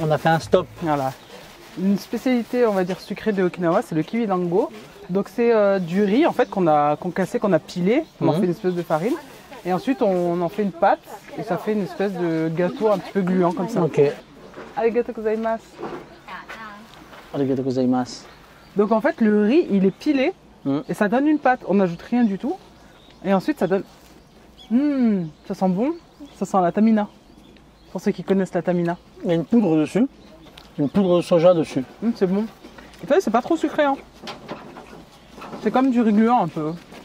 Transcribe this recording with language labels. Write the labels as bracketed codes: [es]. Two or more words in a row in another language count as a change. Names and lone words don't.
[fr] On a fait un stop. voilà. Une spécialité, on va dire sucrée de Okinawa, c'est le kiwi dango. Donc c'est du riz en fait qu'on a pilé, on en fait une espèce de farine. Et ensuite on en fait une pâte et ça fait une espèce de gâteau un petit peu gluant comme ça. Ok. [ja] ありがとうございます. ありがとうございます. [fr] Donc en fait le riz il est pilé Mm. et ça donne une pâte, on n'ajoute rien du tout. Et ensuite ça donne... ça sent bon, ça sent la tamina. Pour ceux qui connaissent la tamina. Il y a une poudre dessus, une poudre de soja dessus. C'est bon. Et tu vois, c'est pas trop sucré hein. C'est comme du riz gluant un peu.